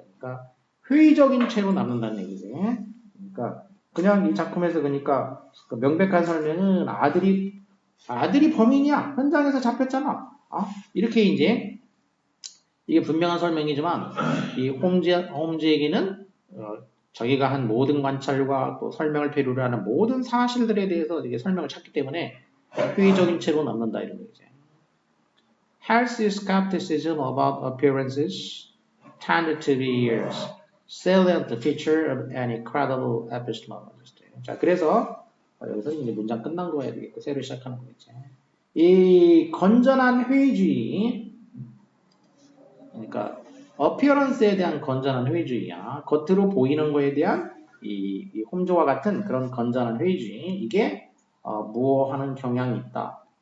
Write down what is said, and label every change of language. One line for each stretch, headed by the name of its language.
Korean: 그러니까 회의적인 채로 남는다는 얘기지. 그러니까 그냥 이 작품에서 그러니까 그 명백한 설명은 아들이 범인이야. 현장에서 잡혔잖아. 이렇게 이제 이게 분명한 설명이지만 이 홈즈에게는 자기가 한 모든 관찰과 또 설명을 필요로 하는 모든 사실들에 대해서 이게 설명을 찾기 때문에 회의적인 채로 남는다 이런 얘기죠.
English: Healthy skepticism about appearances tended to be a salient feature of any credible epistemologist.
Korean: 자, 그래서 여기서 이제 문장 끝난 거야 되겠고 새로 시작하는 거겠지. 이 건전한 회의주의, 그러니까 appearance에 대한 건전한 회의주의야. 겉으로 보이는 거에 대한 이 홈즈와 같은 그런 건전한 회의주의, 이게 무어하는 경향이 있다.